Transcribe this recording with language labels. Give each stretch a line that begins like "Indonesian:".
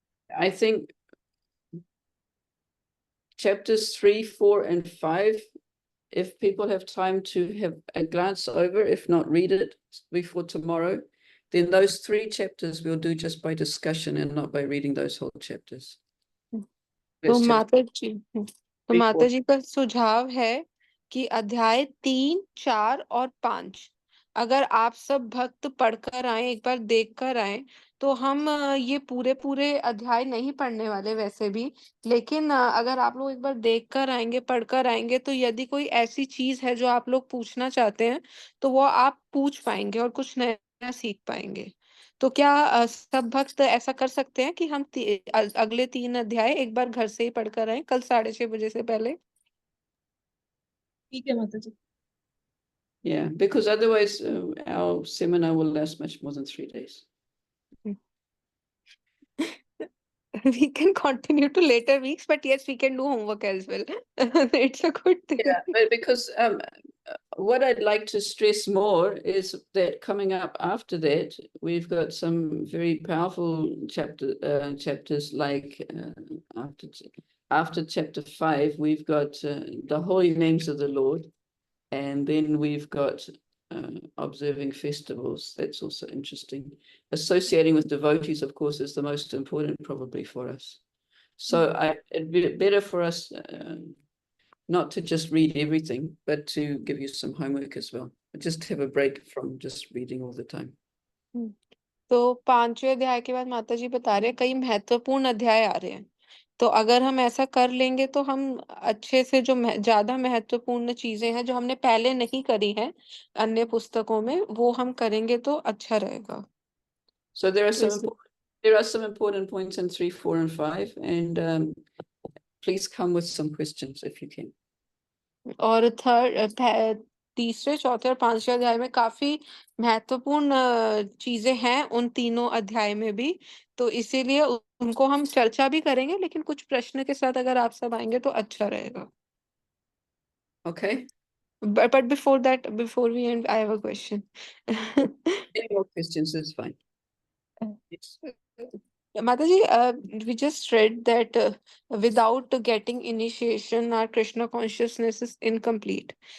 English: I think chapters 3, 4, and 5, if people have time to have a glance over, if not read it before tomorrow, then those 3 chapters we'll do just by discussion and not by reading those whole chapters.
Hindi: तो माता जी का सुझाव है कि अध्याय 3, 4 और 5 अगर आप सब भक्त पढ़कर आए, एक बार देख कर आए, तो हम ये पूरे अध्याय नहीं पढ़ने वाले वैसे भी, लेकिन अगर आप लोग एक बार देख कर आएंगे, पढ़कर आएंगे, तो यदि कोई ऐसी चीज है जो आप लोग पूछना चाहते हैं, तो वो आप पूछ पाएंगे और कुछ नया सीख पाएंगे। तो क्या सब भक्त ऐसा कर सकते हैं कि हम अगले 3 अध्याय एक बार घर से ही पढ़कर आए कल 6:30 बजे से पहले? ठीक है माता जी।
English: Yeah, because otherwise our seminar will last much more than 3 days. We can continue to later weeks, but yes, we can do homework as well. It's a good thing. Yeah, but because what I'd like to stress more is that coming up after that, we've got some very powerful chapters like after chapter 5, we've got the holy names of the Lord, and then we've got observing festivals. That's also interesting. Associating with devotees, of course, is the most important probably for us. So it'd be better for us not to just read everything, but to give you some homework as well. Just have a break from just reading all the time.
Hindi: तो 5वें अध्याय के बाद माता जी बता रहे हैं कई महत्वपूर्ण अध्याय आ रहे हैं, तो अगर हम ऐसा कर लेंगे तो हम अच्छे से जो ज्यादा महत्वपूर्ण चीजें हैं जो हमने पहले नहीं करी हैं अन्य पुस्तकों में, वो हम करेंगे तो अच्छा रहेगा।
English: So there are some important points in 3, 4, and 5, and please come with some questions if you can.
Hindi: और तीसरे, चौथे और 5वें अध्याय में काफी महत्वपूर्ण चीजें हैं उन तीनों अध्याय में भी, तो इसीलिए उनको हम चर्चा भी करेंगे, लेकिन कुछ प्रश्न के साथ अगर आप सब आएंगे तो अच्छा रहेगा।
English: Okay. But before that, before we end, I have a question. Any more questions is fine. Yes. Mataji, we just read that without getting initiation, our Krishna consciousness is incomplete.